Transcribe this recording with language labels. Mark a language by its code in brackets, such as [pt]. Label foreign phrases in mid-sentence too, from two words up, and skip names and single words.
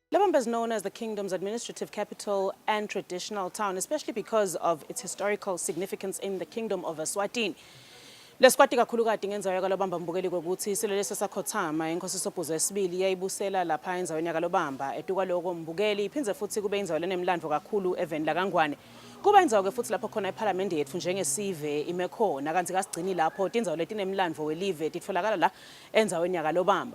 [en] Kambe is known as the kingdom's administrative capital and traditional town, especially because of its historical significance in the kingdom of Eswatini. [ss] Lesikwati kakhulu kade ngenzawo yakalobamba mbukeli kokuthi isilo lesi sakhothama inkosi Sobhuza II yayibusela lapha enzaweni yakalobamba etukwaloko mbukeli iphindze futhi kube indzawo lenemlandvo kakhulu eveni laKangwane. Kuba indzawo ke futhi lapho khona iparliament yethu njengesive ime khona kanti kasigcini lapho tindzawo letinemlandvo welive titfolakala la enzaweni yakalobamba.